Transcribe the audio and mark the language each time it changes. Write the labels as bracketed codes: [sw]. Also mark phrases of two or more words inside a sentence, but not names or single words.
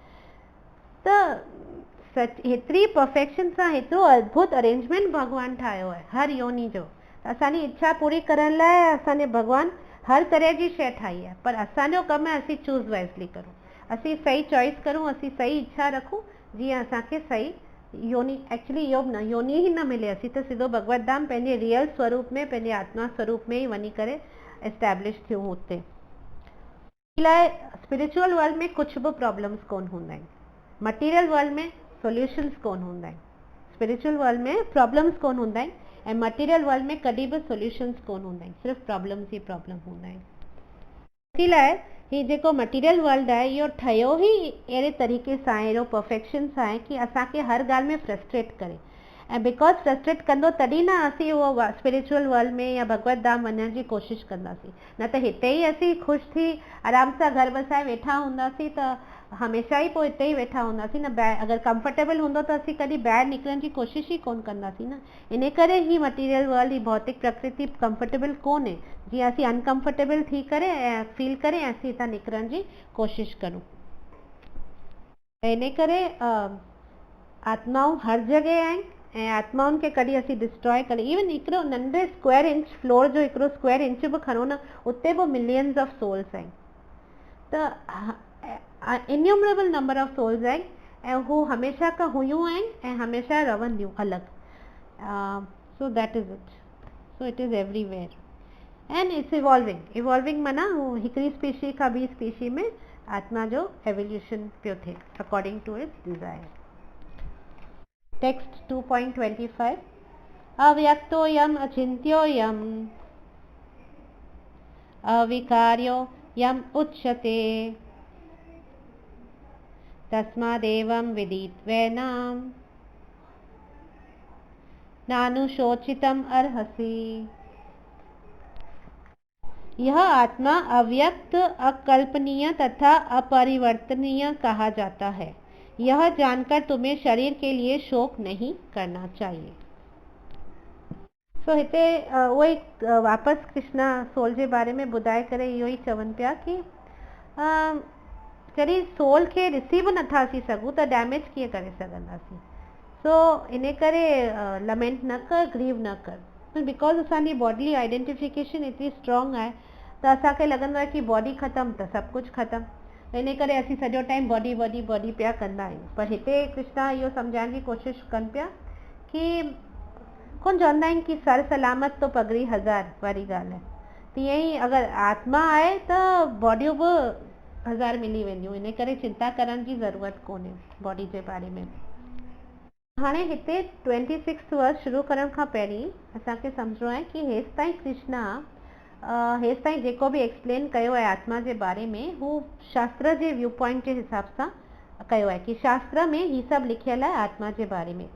[sd] त हेतिरी परफेक्शन सां हेतिरो अद्भुत अरेंजमेंट भॻवानु ठाहियो आहे हर योनि जो। असांजी इच्छा पूरी करण लाइ असांजे भॻवानु हर तरह जी शइ ठाही आहे, पर असांजो कमु आहे असीं [en] choose wisely [sd] करूं, असीं सही चॉइस करूं, असीं सही इच्छा रखूं जीअं असांखे सही योनि, एक्चुअली योग न योनि ई न मिले, असीं त सिधो भगवत धाम पंहिंजे रियल स्वरूप में पंहिंजे आत्मा स्वरूप में ई वञी करे एस्टेब्लिश थियूं हुते। लाइ [en] spiritual world [sd] में कुझु बि प्रॉब्लम्स कोन हूंदा आहिनि, [en] material world [sd] में सॉल्यूशंस कोन हूंदा आहिनि, [en] spiritual world [sd] में प्रॉब्लम्स कोन हूंदा आहिनि ऐं [en] material world [sd] में कॾहिं बि सॉल्यूशंस कोन हूंदा आहिनि, सिर्फ़ु प्रॉब्लम्स ई प्रॉब्लम हूंदा आहिनि। इसी लाइ ही जेको [en] material world [sd] आहे इहो ठहियो ई अहिड़े तरीक़े सां आहे, अहिड़ो परफेक्शन सां आहे कि असांखे हर ॻाल्हि में फ्रस्ट्रेट करे, ऐं बिकॉज फ्रस्ट्रेट कंदो तॾहिं न असीं उहो [en] spiritual world [sd] में या भगवत धाम वञण जी कोशिशि कंदासीं, न त हिते ई असीं ख़ुशि थी आराम सां घर बसाए वेठा हूंदासीं त हमेशह ई पोइ हिते ई वेठा हूंदासीं न, अगरि कंफर्टेबल हूंदो त असीं कॾहिं ॿाहिरि निकिरण जी कोशिशि ई कोन कंदासीं न। इन करे ही [en] material world, [sd] ही भौतिक प्रकृति कंफर्टेबल कोन्हे, जीअं असीं अनकंफर्टेबल थी करे ऐं फील करे ऐं असीं हितां निकिरण जी कोशिशि करूं। इन करे आत्माऊं हर जॻह आहिनि ऐं आत्माउनि खे कॾहिं असीं डिस्ट्रॉय करे, इवन हिकिड़ो नंढे [en] square inch floor [sd] जो हिकिड़ो [en] square inch [sd] बि खणो न, उते बि [en] millions of souls [sd] आहिनि, त [en] innumerable number of souls [sd] आहिनि ऐं हू हमेशह खां हुयूं आहिनि ऐं हमेशह रहंदियूं अलॻि। [en] so that is it, so it is everywhere and it's evolving [sd] माना हू हिकिड़ी स्पीशी खां ॿी स्पीशी में आत्मा जो एवोल्यूशन पियो थिए [en] according to its desire. [sa] टेक्स्ट 2.25 अव्यक्तोऽयम् अचिन्त्योऽयम् अविकार्यो यम् उच्यते तस्मादेवं विदित्वैनं नानुशोचितम् अर्हसि। [hi] यह आत्मा अव्यक्त, अकल्पनीय तथा अपरिवर्तनीय कहा जाता है, यह जानकर तुम्हें शरीर के लिए शोक नहीं करना चाहिए। [sd] सो हिते उहे वापसि कृष्णा सोल जे बारे में ॿुधाए करे इहो ई चवनि पिया कि जॾहिं सोल खे ॾिसी बि नथा अची सघूं त डैमेज कीअं करे सघंदासीं। सो इन करे लमेंट न कर, ग्रीव न कर, बिकॉज असांजी [en] bodily identification [sd] एतिरी स्ट्रॉन्ग आहे त असांखे लॻंदो आहे कि बॉडी ख़तमु त सभु कुझु ख़तमु, इन करे असीं सॼो [en] time body body body [sd] पिया कंदा आहियूं। पर हिते कृष्णा इहो सम्झाइण जी कोशिशि कनि पिया कि कोन चवंदा आहिनि कि [hi] सर सलामत तो पगड़ी हज़ार [sd] वारी ॻाल्हि आहे, तीअं ई अगरि आत्मा आहे त बॉडियूं बि हज़ार मिली वेंदियूं, इन करे चिंता करण जी ज़रूरत कोन्हे बॉडी जे बारे में। हाणे हिते 26 वर्स शुरू करण खां पहिरीं असांखे सम्झणो आहे कि हेसि ताईं कृष्णा हेसि ताईं जेको बि एक्सप्लेन कयो आहे आत्मा जे बारे में, हू शास्त्र जे [en] view point [sd] जे हिसाब सां कयो आहे कि शास्त्र में ही सभु लिखियल आहे आत्मा जे बारे में।